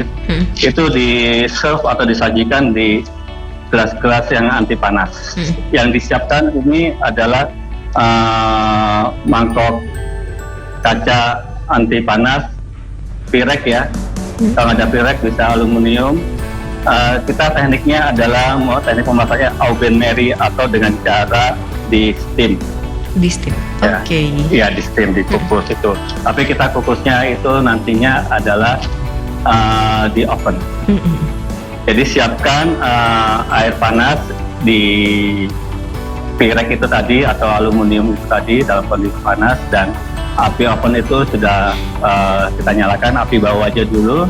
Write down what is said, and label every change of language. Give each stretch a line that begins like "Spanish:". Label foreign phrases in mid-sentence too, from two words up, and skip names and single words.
Indonesian: Itu di serve atau disajikan di gelas-gelas yang anti panas. Yang disiapkan ini adalah mangkok kaca anti panas, pirek ya. Kalau ada pirek bisa aluminium. Kita tekniknya adalah teknik memasaknya
French: au bain marie
Indonesian: atau dengan cara di steam. Di steam. Ya. Oke. Iya, di steam, dikukus itu. Tapi kita kukusnya itu nantinya adalah di oven. Jadi siapkan air panas di pirek itu tadi atau aluminium itu tadi dalam kondisi panas, dan api oven itu sudah kita nyalakan, api bawah aja dulu.